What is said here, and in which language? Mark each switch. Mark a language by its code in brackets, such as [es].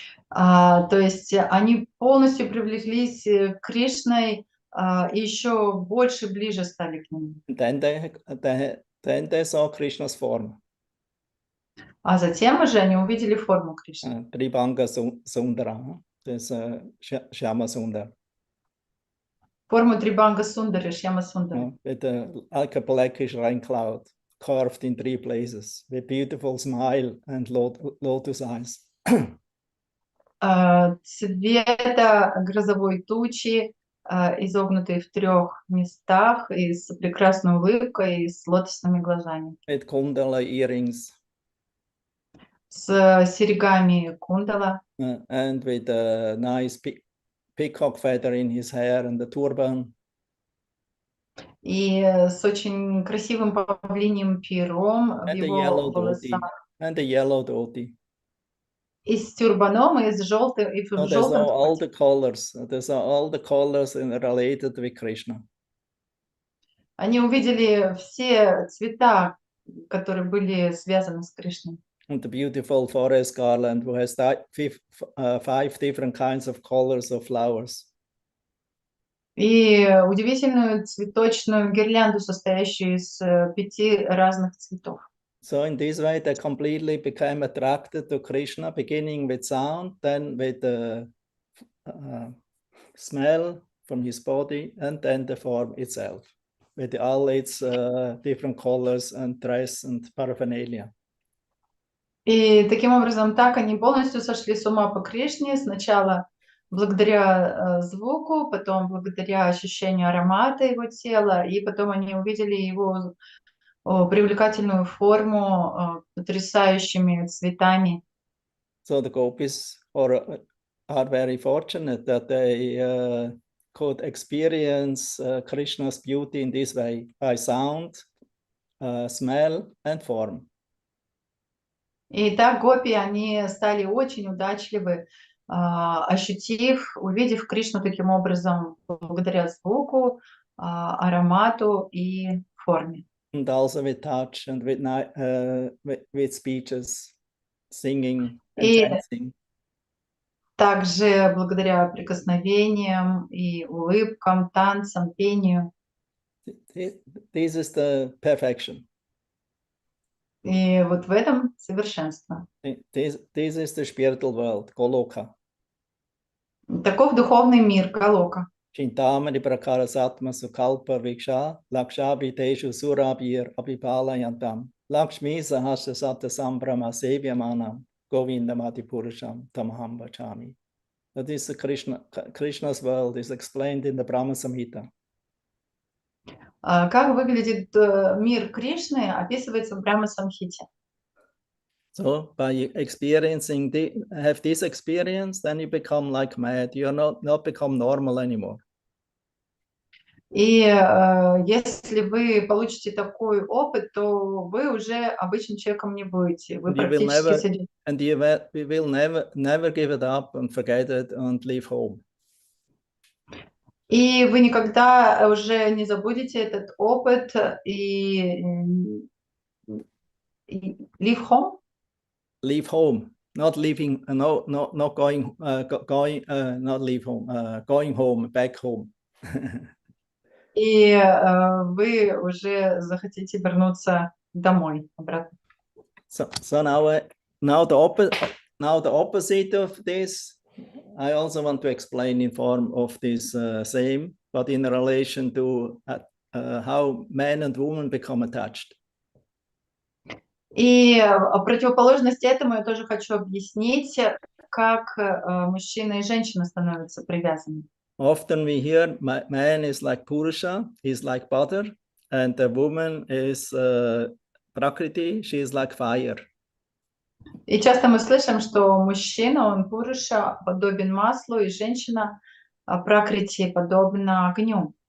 [ru] То есть они полностью привлеклись к Кришной и еще больше ближе стали к нему. [en] Then they saw Krishna's form. [ru] А затем уже они увидели форму Кришны. [en] Tribhanga Sundara, this Shyama Sundar. [ru] Форму Трибанга Сундари, Шьяма Сундари. [en] With like a blackish rain cloud, carved in 3 places, with beautiful smile and lotus eyes. [ru] Цвета грозовой тучи, изогнутые в 3 местах, и с прекрасной улыбкой, и с лотосными глазами. [en] With kundala earrings. [ru] С серьгами кундала. [en] And with a nice peacock feather in his hair and the turban. [ru] И с очень красивым павлиньим пером в его волосах. [en] And the yellow dhoti. [ru] И с тюрбаном, и с желтым, и в [en] So they [ru] желтом. [en] saw all the colors. They saw all the colors related with Krishna. [ru] Они увидели все цвета, которые были связаны с Кришной. [en] And the beautiful forest garland, who has 5 different kinds of colors of flowers. [ru] И удивительную цветочную гирлянду, состоящую из 5 разных цветов. [en] So in this way, they completely became attracted to Krishna, beginning with sound, then with the smell from his body, and then the form itself, with all its different colors and dress and paraphernalia. [ru] И таким образом, так они полностью сошли с ума по Кришне. Сначала благодаря звуку, потом благодаря ощущению аромата его тела, и потом они увидели его привлекательную форму потрясающими цветами. [en] So the gopis are very fortunate that they could experience Krishna's beauty in this way, by sound, smell and form. [ru] И так гопи, они стали очень удачливы, увидев Кришну таким образом, благодаря звуку, аромату и форме. [en] And also with touch and with speeches, singing and [ru] И [en] dancing. [ru] также благодаря прикосновениям и улыбкам, танцам, пению. [en] This is the perfection. [ru] И вот в этом совершенство. [en] This is the spiritual world, Goloka. [ru] Таков духовный мир, Галока. [sa] Chintamani prakara satma sukalpa viksha lakshabi teshu surabhir abhipalayantam lakshmi sahasra satta sambrama sevyamanam govindamati purusham tamaham vachami. [en] That is the Krishna's world is explained in the Brahma Samhita. [ru] Как выглядит мир Кришны, описывается в Брахма-самхите. [en] So by experiencing have this experience, then you become like mad. You are not become normal anymore. [ru] И если вы получите такой опыт, то вы уже обычным человеком не будете. Вы практически сойдете. [en] And you will never give it up and forget it and leave home. [ru] И вы никогда уже не забудете этот опыт и [en] leave home. Leave home, not leaving, not going, not leave home, going home, back home. [ru] И вы уже захотите вернуться домой обратно. [en] So now the opposite of this, I also want to explain in form of this same, but in relation to how men and women become attached. [ru] И противоположность этому я тоже хочу объяснить, как мужчина и женщина становятся привязанными. [en] Often we hear man is like Purusha, he's like butter, and the woman is Prakriti, she is like fire. [ru] И часто мы слышим, что мужчина, он Пуруша, подобен маслу, и женщина Пракрити подобна огню.